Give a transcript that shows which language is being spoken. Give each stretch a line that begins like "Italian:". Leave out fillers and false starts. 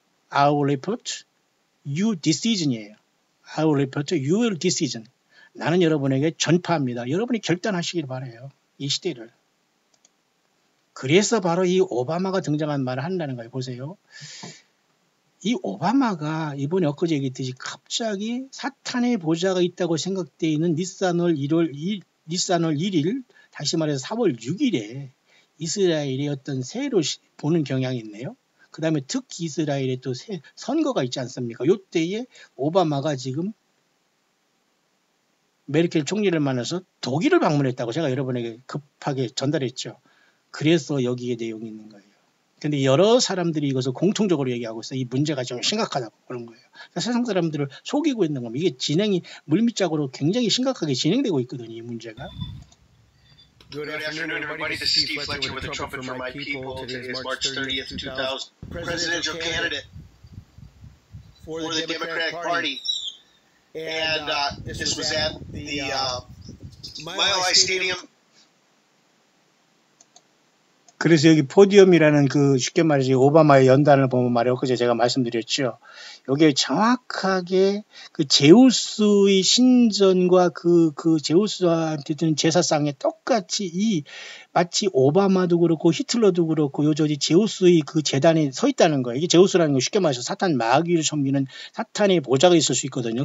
English: I will report you decision이에요. I will report your decision.
Korean: 나는 여러분에게 전파합니다. 여러분이 결단하시길 바라요. 이 시대를. 그래서 바로 이 오바마가 등장한 말을 한다는 거예요. 보세요. 이 오바마가 이번에 엊그제 얘기했듯이 갑자기 사탄의 보좌가 있다고 생각되어 있는 니산월 1일 다시 말해서 4월 6일에 이스라엘의 어떤 새로 보는 경향이 있네요. 그 다음에 특히 이스라엘에 또 선거가 있지 않습니까? 이때에 오바마가 지금 메르켈 총리를 만나서 독일을 방문했다고 제가 여러분에게 급하게 전달했죠. 그래서 여기에 내용이 있는 거예요. 근데 여러 사람들이 이것을 공통적으로 얘기하고 있어요. 이 문제가 좀 심각하다고 그런 거예요. 그러니까 세상 사람들을 속이고 있는 겁니다. 이게 진행이 물밑작으로 굉장히 심각하게 진행되고 있거든요. 이 문제가.
English: Good afternoon, everybody. This is Steve Fletcher with a trumpet for my people. Today is March 30th, 2000. Presidential candidate for the Democratic Party. And this was at the Mile High Stadium.
Korean: 그래서 여기 포디움이라는 그 쉽게 말해서 오바마의 연단을 보면 말이에요. 그제 제가 말씀드렸죠. 여기에 정확하게 그 제우스의 신전과 그 제우스한테 드는 제사상에 똑같이 마치 오바마도 그렇고 히틀러도 그렇고 요저지 제우스의 그 재단에 서 있다는 거예요. 이게 제우스라는 거 쉽게 말해서 사탄 마귀를 섬기는 사탄의 보좌가 있을 수 있거든요.